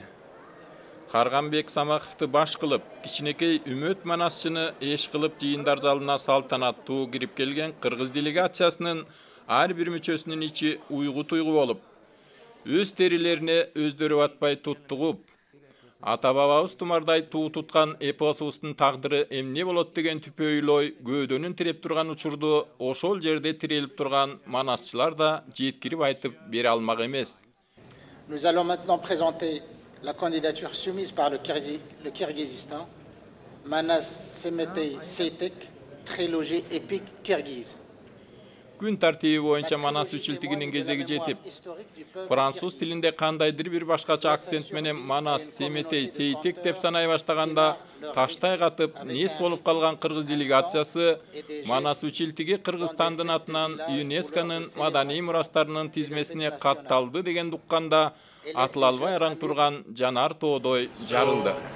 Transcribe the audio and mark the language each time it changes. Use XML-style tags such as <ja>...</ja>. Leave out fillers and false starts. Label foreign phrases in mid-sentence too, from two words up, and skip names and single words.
<ky>Карганбек Самаковду баш кылып, кичинекей үмөт манасчыны эш кылып жыйындар залына салтанаттуу кирип келген кыргыз делегациясынын ар бир мүчөсүнүн ичи уйгу-туйгу болуп, өз терилерине өздөрү батпай туттугуп, ата бабабыз тумардай туу туткан эпосубуздун тагдыры эмне болот деген түпөйлөй көөдөнүн тиреп турган учурду ошол жерде тирелип турган манасчылар да жеткирип айтып бере алмак эмес.</ky> <fr>Nous allons maintenant présenter la candidature soumise par le Kirghizistan, Manas Semetey Seytek, trilogie épique kirghize.</fr> <ky>Күн тартиби боюнча Манас үчүлтүгүнүн кезеги жетип, француз тилинде кандайдыр бир башкача акцент менен Манас, Семетей, Сейтек деп санай баштаганда таштай катып, нес болуп калган кыргыз делегациясы Манас үчүлтүгү Кыргызстандын атынан ЮНЕСКонун маданий мурастарынын тизмесине катталды деген укканда атыла албай араң турган жанар тоодой жарылды.</ky>